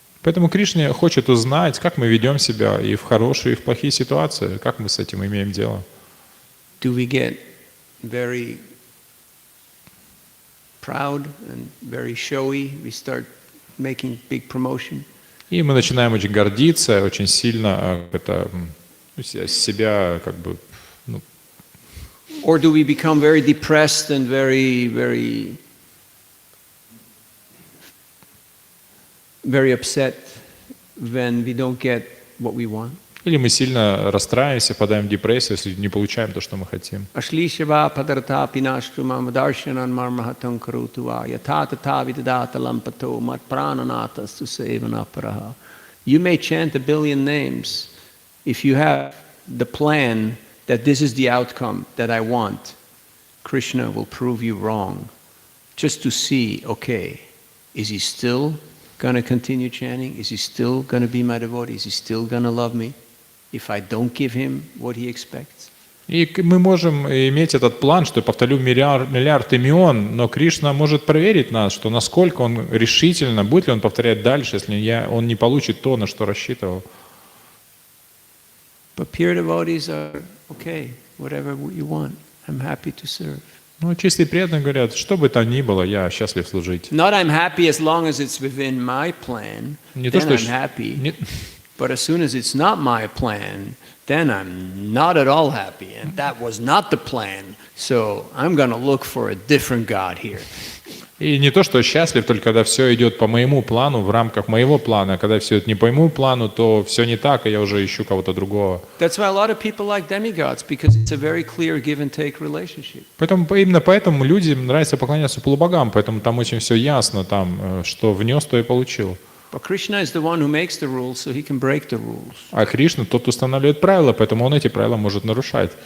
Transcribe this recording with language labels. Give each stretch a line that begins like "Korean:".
Russian: Поэтому Кришна хочет узнать, как мы ведем себя и в хорошие, и в плохие ситуации, как мы с этим имеем дело.
English: Do we get very proud and very showy? We start making big promotion.
Russian: И мы начинаем очень гордиться, очень сильно себя как бы.
English: Or do we become very depressed and very upset when we don't get what we want?
Russian: Или мы сильно расстраиваемся, впадаем в депрессию, если не получаем то, что мы хотим.
Sanskrit: Ашлишава падарта пинаштрумам даршанан мармахатам карутува ятата видадата лампато мат прананата сусеванапараха.
English: You may chant 1 billion names. If you have the plan that this is the outcome that I want, Krishna will prove you wrong. Just to see, okay, is he still going to continue chanting? Is he still going to be my devotee? Is he still going to love me if I don't give him what he expects?
Russian: И мы можем иметь этот план, что я повторю миллиард имен, но Кришна может проверить нас, что насколько он решительно, будет ли он повторять дальше, если он не получит то, на что рассчитывал.
English: But pure devotees are okay, whatever you want, I'm happy to serve.
Russian: Ну, чистые преданные говорят, что бы то ни было, я счастлив служить.
English: Not I'm happy as long as it's within my plan, then I'm happy. But as soon as it's not my plan, then I'm not at all happy. And that was not the plan, so I'm going to look for a different God here.
Russian: И не то, что счастлив, только когда все идет по моему плану, в рамках моего плана. Когда все это не по моему плану, то все не так, и я уже ищу кого-то другого.
English: That's why a lot of people like demigods, because it's a very clear give and take relationship.
Russian: Поэтому именно поэтому людям нравится поклоняться полубогам, поэтому там очень все ясно, там, что внес, то и получил.
English: But Krishna is the one who makes the rules, so he can break the rules.
Russian: А Кришна тот устанавливает правила, поэтому он эти правила может нарушать.